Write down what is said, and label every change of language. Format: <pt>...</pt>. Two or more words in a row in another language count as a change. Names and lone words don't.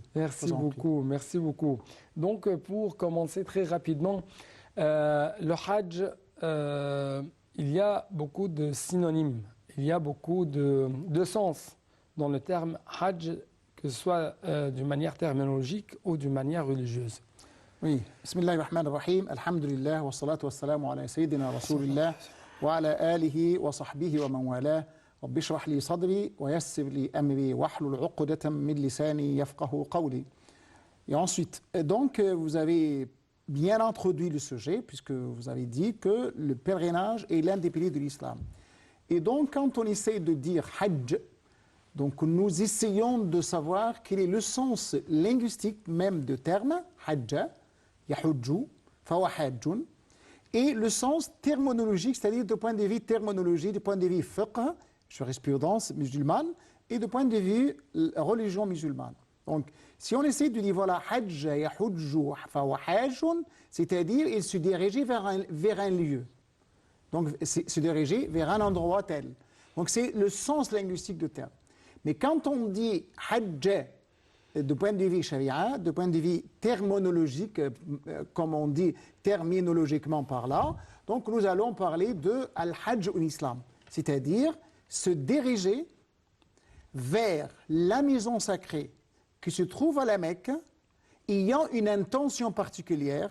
<fr>Merci beaucoup, merci beaucoup. Donc, pour commencer très rapidement, le hajj, il y a beaucoup de synonymes, il y a beaucoup de sens dans le terme hajj, que ce soit d'une manière terminologique ou d'une manière religieuse. Oui.</fr> <ar>بسم الله الرحمن الرحيم الحمد لله والصلاة والسلام على سيدنا رسول الله. وعلى آله وصحبه ومن والاه رب اشرح لي صدري ويسر لي أمري واحلل عقدة من لساني يفقهوا قولي.</ar> <fr>Et ensuite, donc vous avez bien introduit le sujet puisque vous avez dit que le pèlerinage est l'un des piliers de l'islam. Et donc quand on essaie de dire hajj, donc nous essayons de savoir quel est le sens linguistique même du terme</fr> <ar>حج يحج فهو حاج.</ar> <fr>Et le sens terminologique, c'est-à-dire du point de vue terminologie, du point de vue fiqh, jurisprudence musulmane, et du point de vue religion musulmane. Donc, si on essaie de dire, voilà, hajj,</fr> <ar>يحج فهو حاج,</ar> <fr>c'est-à-dire il se dirigeait vers un lieu. Donc, se dirigeait vers un endroit tel. Donc, c'est le sens linguistique du terme. Mais quand on dit hajj, du point de vue sharia, du point de vue terminologique, comme on dit terminologiquement par là, donc nous allons parler de al-hajj en islam, c'est-à-dire se diriger vers la maison sacrée qui se trouve à la Mecque, ayant une intention particulière.</fr>